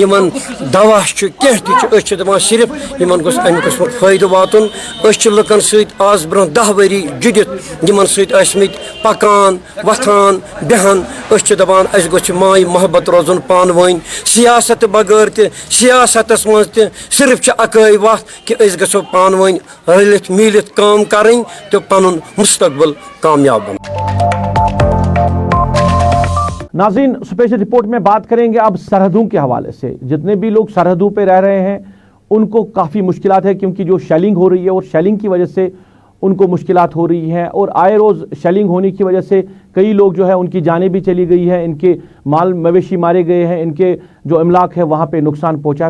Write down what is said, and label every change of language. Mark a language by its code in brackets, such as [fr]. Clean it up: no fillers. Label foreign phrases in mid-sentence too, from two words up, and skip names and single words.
[ks] یِمن دوا چھُ کینٛہہ تہِ چھُ أسۍ چھِ دَپان صرف یِمن گوٚژھ اَمہِ قٕسمُک فٲیدٕ واتُن أسۍ چھِ لُکن سۭتۍ آز برونٛہہ 10 ؤری جُڑِتھ یِمن سۭتۍ ٲسمٕتۍ پکان وۄتھان بیٚہان أسۍ چھِ دَپان اَسہِ گوٚژھ ماے محبت روزُن پانہٕ ؤنۍ سیاست بغٲر تہِ سیاستس منٛز تہِ صرف چھِ اکٲے وَتھ کہِ أسۍ گژھو پانہٕ ؤنۍ رٔلِتھ میٖلِتھ کٲم کَرٕنۍ تہٕ پَنُن مستقبل کامیاب بناوُن. [ur] ناظرین، اسپیشل رپورٹ میں بات کریں گے اب سرحدوں کے حوالے سے. جتنے بھی لوگ سرحدوں پہ رہ رہے ہیں ان کو کافی مشکلات ہے، کیونکہ جو شیلنگ ہو رہی ہے اور شیلنگ کی وجہ سے ان کو مشکلات ہو رہی ہیں، اور آئے روز شیلنگ ہونے کی وجہ سے کئی لوگ جو ہے ان کی جانیں بھی چلی گئی ہیں، ان کے مال مویشی مارے گئے ہیں، ان کے جو املاک ہے وہاں پہ نقصان پہنچا ہے.